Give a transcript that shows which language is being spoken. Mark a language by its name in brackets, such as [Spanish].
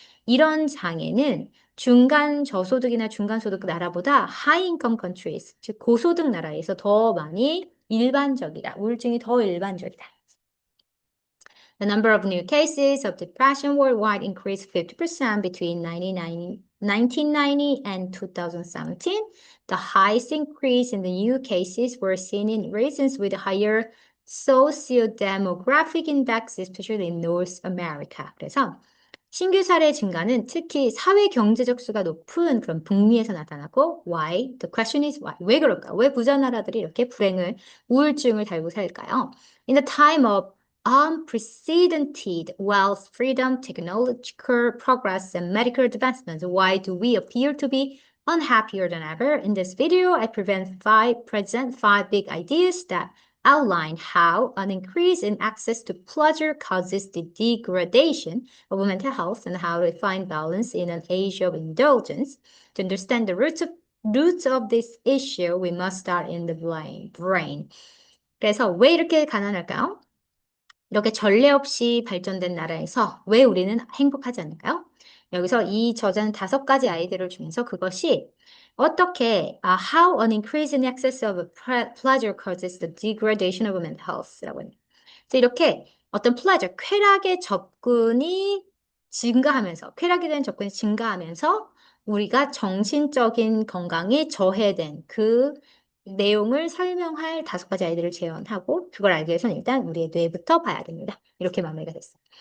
[Korean] 이런 장애는 중간 저소득이나 중간소득 나라보다 [English] high-income countries, [Korean] 즉 고소득 나라에서 더 많이 일반적이다. 우울증이 더 일반적이다. [English] The number of new cases of depression worldwide increased 50% between 1990 and 2017. The highest increase in the new cases were seen in regions with higher socio-demographic index, especially in North America. [Korean] 그래서 신규 사례 증가는 특히 사회 경제적 수가 높은 그런 북미에서 나타나고 why? [English] The question is why? [Korean] 왜 그럴까? 왜 부자 나라들이 이렇게 불행을, 우울증을 달고 살까요? [English] In the time of unprecedented wealth, freedom, technological progress, and medical advancements, why do we appear to be unhappier than ever? In this video, I present five big ideas that outline how an increase in access to pleasure causes the degradation of mental health and how to find balance in an age of indulgence. To understand the roots of this issue, we must start in the brain. [Korean] 그래서 왜 이렇게 가난할까요? 이렇게 전례 없이 발전된 나라에서 왜 우리는 행복하지 않을까요? 여기서 이 저자는 5가지 아이디어를 주면서 그것이 어떻게 [English] how an increase in excess of pleasure causes the degradation of mental health [Korean] 라고 합니다. 그래서 이렇게 어떤 pleasure, 쾌락의 접근이 증가하면서 쾌락에 대한 접근이 증가하면서 우리가 정신적인 건강이 저해된 그 내용을 설명할 5가지 아이디어를 제안하고 그걸 알기 위해서는 일단 우리의 뇌부터 봐야 됩니다. 이렇게 마무리가 됐어요.